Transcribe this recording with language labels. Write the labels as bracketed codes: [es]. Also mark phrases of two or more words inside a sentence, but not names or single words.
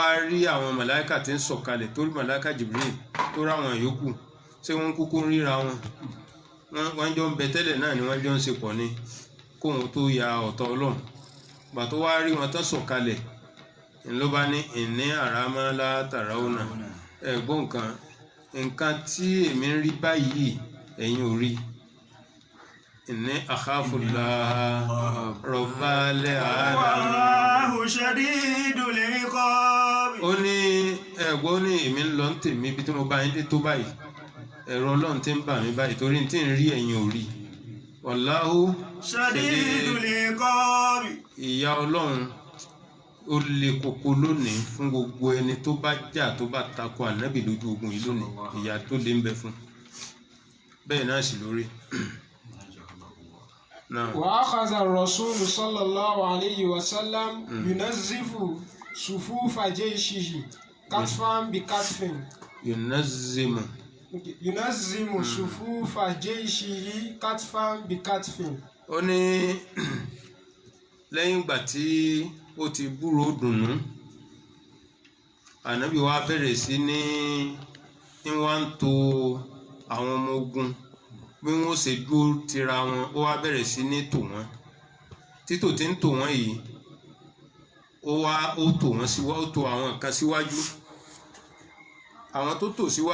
[yo] rí àwọn màláíkà tí ń sọ̀kalẹ̀ torí màláíkà Jibril tó ráwọn yòókù ṣé wọ́n kúkú ń ríra wọ́n jọ ń bẹ tẹ́lẹ̀ náà ni wọ́n jọ ń ṣe pọ̀ ni kóhun tó ya ọ̀tọ̀ Ọlọ́run gbà tó wá rí wọn tó sọ̀kalẹ̀ ló bá ní ìní àrámọ́ látara ọ̀nà ẹ̀gbọ́n nǹkan tí èmi ń rí báyìí ẹ̀yin ò rí ìní àkáfùláhà rọ̀bálẹ̀ àádá [ar] والله شديد العقاب. [yo] ó ní ẹ̀gbọ́n ní èmi ń lọ ń tèmi ibi tí mo bá yín dé tó báyìí ẹ̀rọ Ọlọ́run tí ń bà mí báyìí torí tí ń rí ẹ̀yin ò rí Wallahu [ar] شديد العقاب. [yo] ìyà Ọlọ́run ó le koko lónìí fún gbogbo ẹni tó bá jà tó bá tako ànábì lójú ogun yìí lónìí ìyà tó lé ń bẹ fún bẹ́ẹ̀ náà sì lórí. [ar] وأخذ الرسول صلى الله عليه وسلم ينظف صفوف جيشه كتفا بكتف ينظم صفوف جيشه كتفا بكتف [yo] ó ní lẹ́yìn ìgbà tí ó ti búrò dùnú ànábì wa bẹ̀rẹ̀ sí ní wá ń tò àwọn ọmọ ogun bí wọ́n ṣe dúró tira wọn ó wá bẹ̀rẹ̀ sí ní tò wọ́n títò tí ń tò wọ́n yìí ó tò wọ́n síwájú ó tò àwọn kan síwájú àwọn tó tò